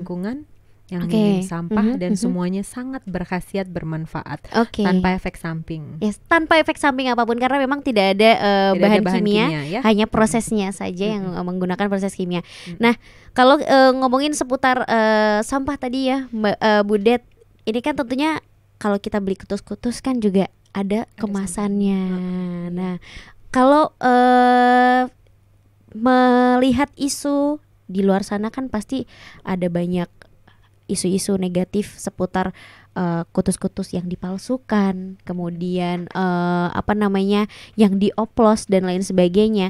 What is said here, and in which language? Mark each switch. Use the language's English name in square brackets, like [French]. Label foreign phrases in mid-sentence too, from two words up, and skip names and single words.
[Indonesian] lingkungan, yang minim sampah, dan semuanya sangat berkhasiat, bermanfaat, tanpa efek samping. Tanpa efek samping apapun, karena memang tidak ada bahan kimia ya? Hanya prosesnya saja yang menggunakan proses kimia. Nah, kalau ngomongin seputar sampah tadi ya, Bu Det, ini kan tentunya kalau kita beli kutus-kutus kan juga ada kemasannya. Nah, kalau melihat isu di luar sana kan pasti ada banyak isu-isu negatif seputar kutus-kutus yang dipalsukan, kemudian yang dioplos dan lain sebagainya.